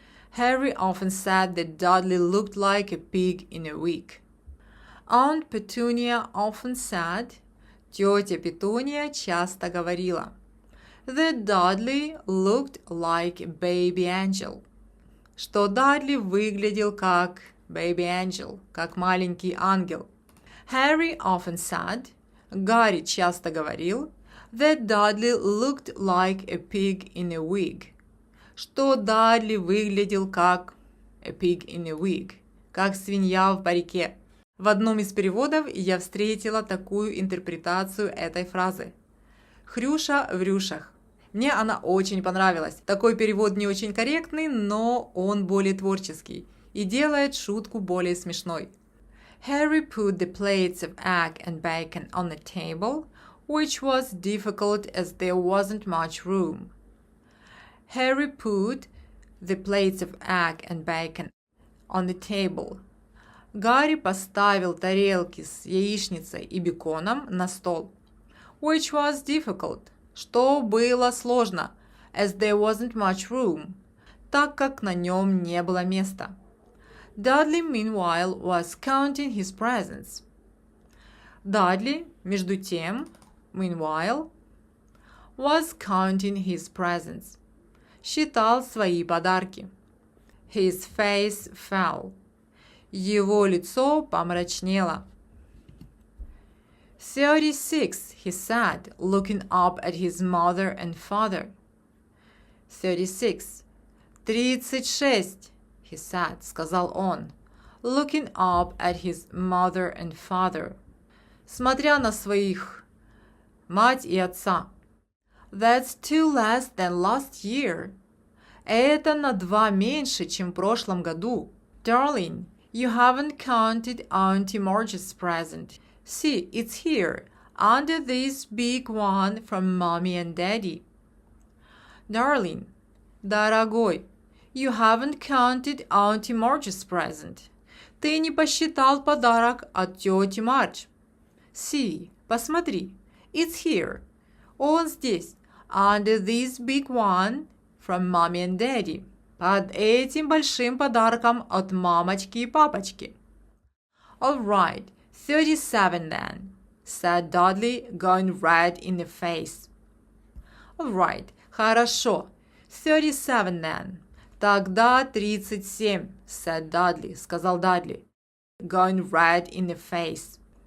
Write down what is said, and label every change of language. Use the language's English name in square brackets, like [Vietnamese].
[English] Harry often said that Dudley looked like a pig in a wig. Aunt Petunia often said, [Russian] тетя Петуния часто говорила, [English] that Dudley looked like a baby angel. [Russian] Что Дадли выглядел как [English] baby angel, [Russian] как маленький ангел. [English] Harry often said, [Russian] Гарри часто говорил, [English] that Dudley looked like a pig in a wig. [Russian] Что Дадли выглядел как [English] a pig in a wig, [Russian] как свинья в парике. В одном из переводов я встретила такую интерпретацию этой фразы. Хрюша в рюшах. Мне она очень понравилась. Такой перевод не очень корректный, но он более творческий и делает шутку более смешной. [English] Harry put the plates of egg and bacon on the table, which was difficult as there wasn't much room. Harry put the plates of egg and bacon on the table. [Russian] Гарри поставил тарелки с яичницей и беконом на стол. [English] Which was difficult, [Russian] что было сложно, [English] as there wasn't much room, [Russian] так как на нем не было места. [English] Dudley, meanwhile, was counting his presents. Дадли, [Russian] между тем, [English] meanwhile, was counting his presents. [Russian] Считал свои подарки. [English] His face fell. [Russian] Его лицо помрачнело. [English] 36, he said, looking up at his mother and father. 36. 36, he said, [Russian] сказал он, [English] looking up at his mother and father. [Russian] Смотря на своих мать и отца. [English] That's 2 less than last year. [Russian] Это на 2 меньше, чем в прошлом году. [English] Darling, you haven't counted Auntie Marge's present. See, it's here, under this big one from Mommy and Daddy. Darling, [Russian] дорогой, [English] you haven't counted Auntie Marge's present. [Russian] Ты не посчитал подарок от тети Мардж. [English] See, [Russian] посмотри, [English] it's here. [Russian] Он здесь, [English] under this big one from Mommy and Daddy. [Russian] Под этим большим подарком от мамочки и папочки. [English] All right, 37 then, said Dudley, going red in the face. All right, [Russian] хорошо, [English] 37 then. [Russian] Тогда [English] 37, said Dudley, [Russian] сказал Дадли, [English] going red in the face.